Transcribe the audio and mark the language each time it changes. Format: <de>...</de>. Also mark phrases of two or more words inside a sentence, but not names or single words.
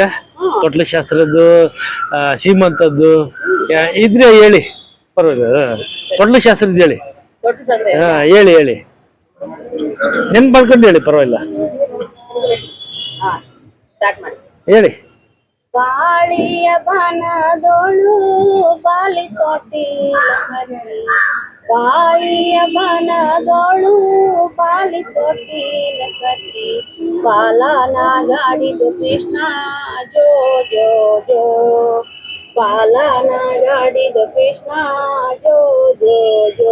<kn>ತೊಟ್ಲು ಶಾಸ್ತ್ರದ್ದು, ಸೀಮಂತದ್ದು ಇದ್ರೆ ಹೇಳಿ, ಪರವಾಗಿಲ್ಲ. ತೊಟ್ಲು ಶಾಸ್ತ್ರದ್ದು ಹೇಳಿ. ತೊಟ್ಲು ಶಾಸ್ತ್ರ ಹೇಳಿ ಹೇಳಿ. ನೆನ್ಪು ಮಾಡ್ಕೊಂಡು ಹೇಳಿ, ಪರವಾಗಿಲ್ಲ, ಹಾ ಸ್ಟಾರ್ಟ್ ಮಾಡಿ. ಹೇಳಿ. ಬಾಳಿಯ ಬನದೊಳು ಬಾಲಿ ತೊಟ್ಟಿಲ ಕಟ್ಟಿ, ಬಾಳಿಯ ಬನದೊಳು ಬಾಲಿ ತೊಟ್ಟಿಲ ಕಟ್ಟಿ, ಬಾಲನಾಗಾಡಿದು ಕೃಷ್ಣ ಜೋ ಜೋ ಜೋ, ಬಾಲನಾಗಾಡಿದು ಕೃಷ್ಣ ಜೋ ಜೋ ಜೋ.</kn>